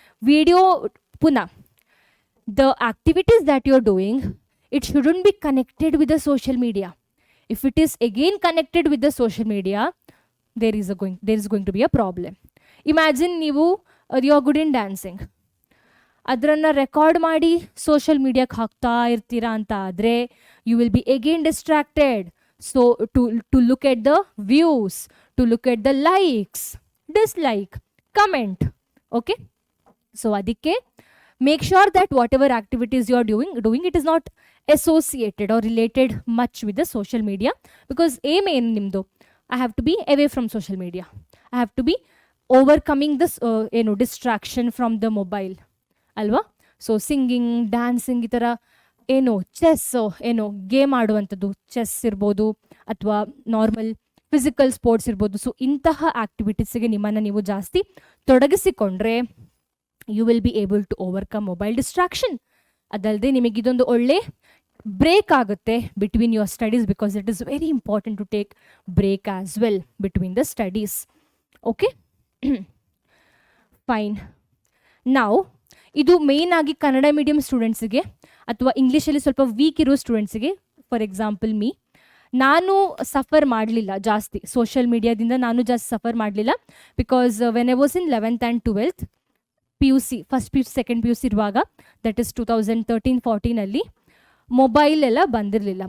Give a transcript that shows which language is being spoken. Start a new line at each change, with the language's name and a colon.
Kannada: Video ಪುನಃ
English: the activities that you're doing, it shouldn't be connected with the social media. If it is again connected with the social media, there is going to be a problem. Imagine
Kannada: ನೀವು
English: you are good in dancing,
Kannada: ಅದನ್ನು record ಮಾಡಿ social ಮೀಡಿಯಾಕ್ಕೆ ಹಾಕ್ತಾ ಇರ್ತೀರಾ ಅಂತ ಆದರೆ
English: You will be again distracted. So to look at the views, to look at the likes, dislike, comment. Okay, so ಅದಕ್ಕೆ make sure that whatever activities you are doing it is not associated or related much with the social media, because aim
Kannada: ಏನು ನಿಮ್ಮದು,
English: I have to be away from social media, I have to be overcoming this distraction from the mobile ಅಲ್ವಾ.
Kannada: So singing, dancing, ಈ ಥರ chess game ಆಡುವಂಥದ್ದು, chess ಇರ್ಬೋದು ಅಥವಾ normal physical sports ಇರ್ಬೋದು. So ಇಂತಹ ಆ್ಯಕ್ಟಿವಿಟೀಸಿಗೆ ನಿಮ್ಮನ್ನು ನೀವು ಜಾಸ್ತಿ ತೊಡಗಿಸಿಕೊಂಡ್ರೆ
English: you will be able to overcome mobile distraction.
Kannada: ಅದಲ್ಲದೆ ನಿಮಗೆ ಇದೊಂದು ಒಳ್ಳೆ ಬ್ರೇಕ್ ಆಗುತ್ತೆ
English: between your studies, because it is very important to take break as well between the studies. Okay, fine.
Kannada: Now ಇದು ಮೇನ್ ಆಗಿ ಕನ್ನಡ ಮೀಡಿಯಂ ಸ್ಟೂಡೆಂಟ್ಸಿಗೆ ಅಥವಾ ಇಂಗ್ಲೀಷಲ್ಲಿ ಸ್ವಲ್ಪ ವೀಕ್ ಇರೋ ಸ್ಟೂಡೆಂಟ್ಸಿಗೆ. ಫಾರ್ ಎಕ್ಸಾಂಪಲ್ ನಾನು ಸಫರ್ ಮಾಡಲಿಲ್ಲ ಜಾಸ್ತಿ ಸೋಷಿಯಲ್ ಮೀಡಿಯಾದಿಂದ, ನಾನು ಜಾಸ್ತಿ ಸಫರ್ ಮಾಡಲಿಲ್ಲ.
English: because when I was in 11th and 12th PUC, first PUC second PUC ಇರುವಾಗ, that is 2013-14
Kannada: ಮೊಬೈಲ್ ಎಲ್ಲ ಬಂದಿರಲಿಲ್ಲ.